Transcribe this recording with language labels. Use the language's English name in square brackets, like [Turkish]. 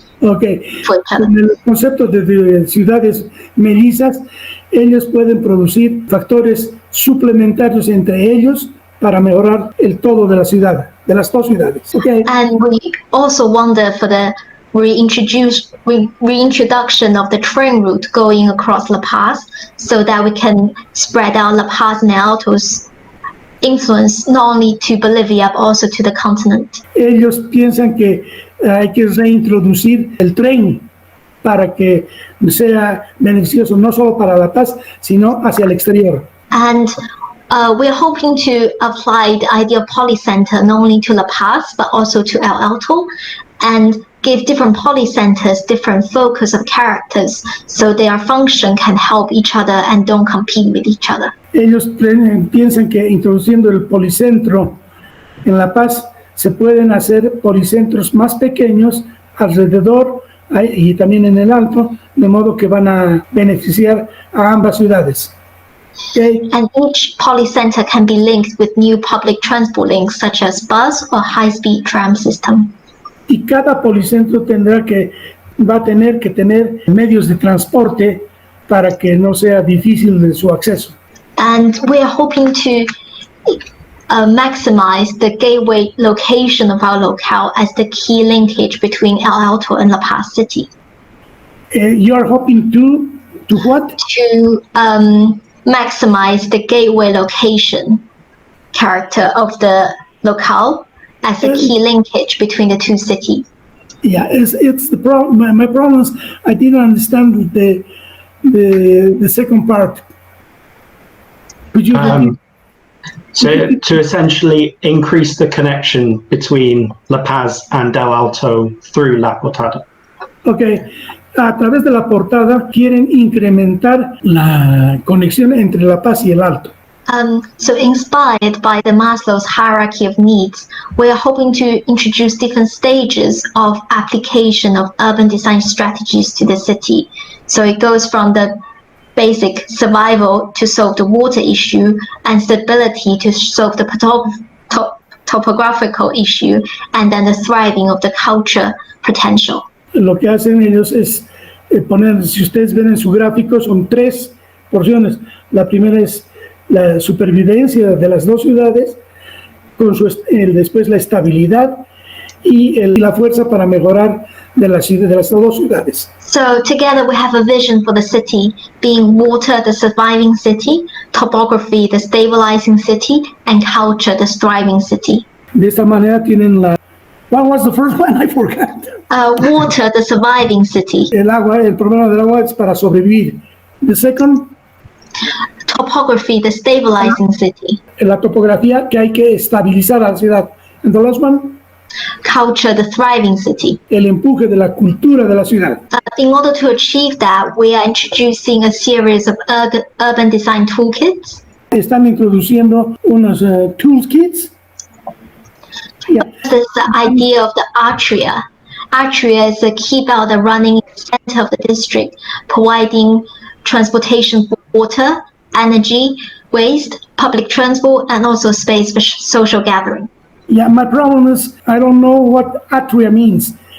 [English] Okay. For each other. [Spanish] Con el concepto de ciudades mellizas, ellos pueden producir factores suplementarios entre ellos para mejorar el todo de la ciudad, de las dos ciudades. [English] Okay. And we also wonder for the reintroduction of the train route going across La Paz, so that we can spread out La Paz and El Alto's influence not only to Bolivia but also to the continent. [Spanish] Ellos piensan que hay que reintroducir el tren para que sea beneficioso no solo para La Paz, sino hacia el exterior. [English] And we're hoping to apply the idea of polycenter not only to La Paz but also to El Alto, and give different polycenters different focus of characters so their function can help each other and don't compete with each other. [Spanish] Ellos piensan que introduciendo el policentro en La Paz se pueden hacer policentros más pequeños alrededor y también en el Alto, de modo que van a beneficiar a ambas ciudades. [English] Okay. And each polycenter can be linked with new public transport links such as bus or high-speed tram system. [Spanish] Y cada policentro va a tener que tener medios de transporte para que no sea difícil de su acceso. [English] And we are hoping to maximize the gateway location of our locale as the key linkage between El Alto and La Paz City. You are hoping to what? To maximize the gateway location character of the locale as a key linkage between the two cities. Yeah, it's the problem. My problem is I didn't understand the second part. Could you? So to essentially increase the connection between La Paz and El Alto through La Portada. Okay. [Spanish] A través de la portada quieren incrementar la conexión entre La Paz y El Alto. [English] So inspired by the Maslow's hierarchy of needs, we are hoping to introduce different stages of application of urban design strategies to the city. So it goes from the basic survival to solve the water issue and stability to solve the topographical issue, and then the thriving of the culture potential. [Spanish] Lo que hacen ellos es poner, si ustedes ven en su gráfico, son 3 porciones. La primera es la supervivencia de las dos ciudades, con después la estabilidad y la fuerza para mejorar de las dos ciudades. [English] So together we have a vision for the city, being water, the surviving city, topography, the stabilizing city, and culture, the thriving city. [Spanish] De esta manera tienen [English] What was the first one? I forgot. Water, the surviving city. [Spanish] El problema del agua es para sobrevivir. [English] The second? Topography, the stabilizing city. [Spanish] La topografía, que hay que estabilizar a la ciudad. [English] And the last one? Culture, the thriving city. [Spanish] El empuje de la cultura de la ciudad. [English] In order to achieve that, we are introducing a series of urban design toolkits. [Spanish] Están introduciendo unos toolkits. [English] Yeah. This is the idea of the atria. Atria is a key belt running in the center of the district, providing transportation for water, energy, waste, public transport, and also space for social gathering. Yeah, my problem is I don't know what atria means.